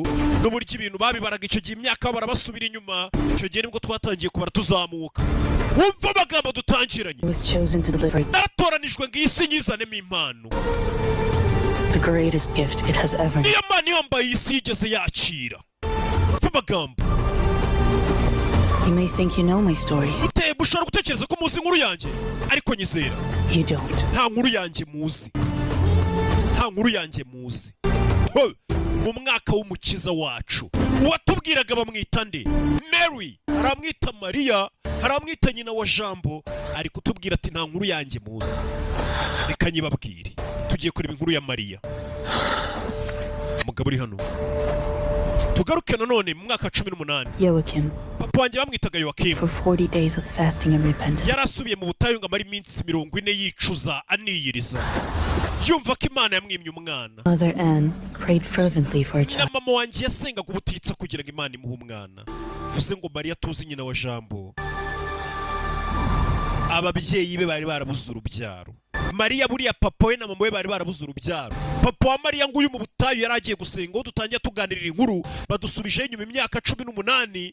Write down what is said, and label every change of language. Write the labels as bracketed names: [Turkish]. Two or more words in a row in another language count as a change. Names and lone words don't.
[Kinyarwanda] N'uburyo ibintu babibaraga icyo gihe imyaka barabasubira inyuma, icyo gihe nibwo twatangiye kubara tuzamuka. Wumva amagambo dutangiranye, naratoranijwe ngo iyi si nyizanemo impano, niyo mpano yambaye iyi si yigeze yakira. Wumva amagambo. [English] You may think you know my story. [Kinyarwanda] Uteye bushobora gutekereza ko muzi inkuru yanjye, ariko nyizera [English] You don't. [Kinyarwanda] nta nkuru yanjye muzi, nta nkuru yanjye muzi. Mu mwaka w'umukiza wacu uwatubwiraga bamwita nde? Mary, haramwita Mariya, haramwita nyina wa Jambo, ari kutubwira ati nta nkuru yanjye muzi. Reka nyibabwire, tugiye kureba inkuru ya Mariya. Umugabo uri hano, tugaruke nanone mu mwaka 18. Joachim. Papa wanjye bamwitaga Joachim. [English] For 40 days of fasting and repentance. [Kinyarwanda] Yarasubiye mu butayu ngo amara iminsi 40 yicuza aniyiriza, yumva ko Imana yamwimye umwana. [English] Mother Anne prayed fervently for a child. [Kinyarwanda] Na mama wanjye yasengaga ubutitsa kugira ngo Imana imuhe umwana. Vuze ngo Mariya tuzi nyina wa Jambo, ababyeyi be bari barabuze urubyaro. Mariya buriya papa we na mama we bari barabuze urubyaro. Papa wa Mariya nguyu mu butayu yari agiye gusenga, dutangiye tuganirira inkuru, badusubije inyuma imyaka 18.